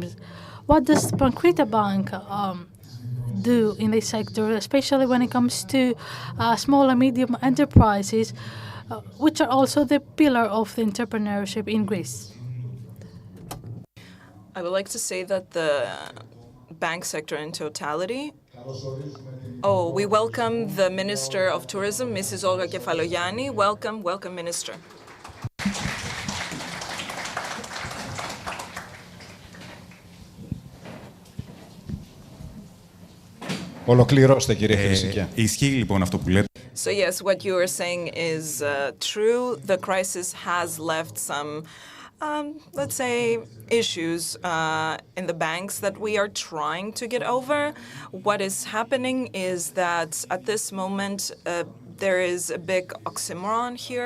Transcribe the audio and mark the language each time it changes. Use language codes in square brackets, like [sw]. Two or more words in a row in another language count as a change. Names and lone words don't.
[en] What does Crete Bank do in this sector, especially when it comes to small and medium enterprises, which are also the pillar of the entrepreneurship in Greece? I would like to say that the bank sector in totality. Oh, we welcome the Minister of Tourism, Mrs. Olga Kefalogianni. Welcome, welcome, Minister. [el] Ολοκληρώστε, κύριε Χρυσικιά. Ισχύει λοιπόν αυτό που λέτε. [en] So yes, what you are saying is true. The crisis has left some, let's say, issues in the banks that we are trying to get over. What is happening is that at this moment, there is a big oxymoron here.